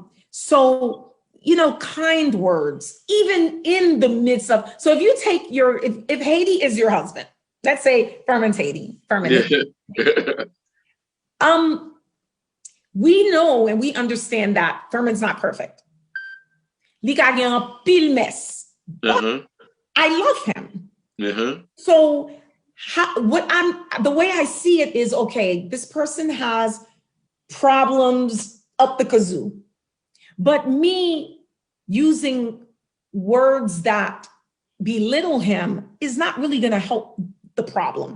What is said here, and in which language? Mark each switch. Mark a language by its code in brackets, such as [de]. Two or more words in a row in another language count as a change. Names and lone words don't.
[en] So, you know, kind words, even in the midst of, so if you take if Haiti is your husband, let's say Ferment's Haiti. We know and we understand that Ferment's not perfect. [ht] Li ka gen an pile mess. [en] I love him. So the way I see it is, okay, this person has problems up the kazoo, but me using words that belittle him is not really going to help the problem.